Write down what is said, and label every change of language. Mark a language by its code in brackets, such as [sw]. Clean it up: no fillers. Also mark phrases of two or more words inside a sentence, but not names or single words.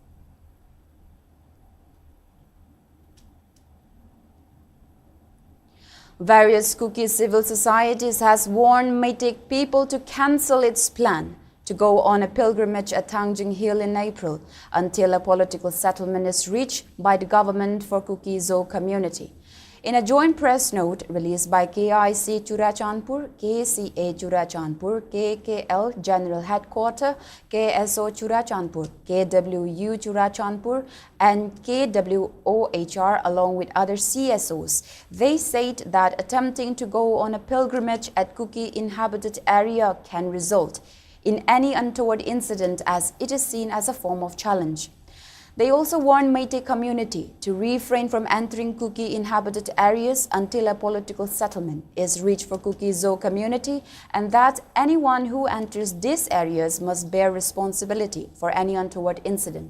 [en] Various Kuki civil societies has warned Meitei people to cancel its plan to go on a pilgrimage at Tanjung Hill in April until a political settlement is reached by the government for Kuki Zo community. In a joint press note released by KIC Churachandpur, KCA Churachandpur, KKL General Headquarters, KSO Churachandpur, KWU Churachandpur, and KWOHR along with other CSOs, they said that attempting to go on a pilgrimage at Kuki inhabited area can result in any untoward incident as it is seen as a form of challenge. They also warned Meitei community to refrain from entering Kuki-inhabited areas until a political settlement is reached for Kuki-Zo community, and that anyone who enters these areas must bear responsibility for any untoward incident.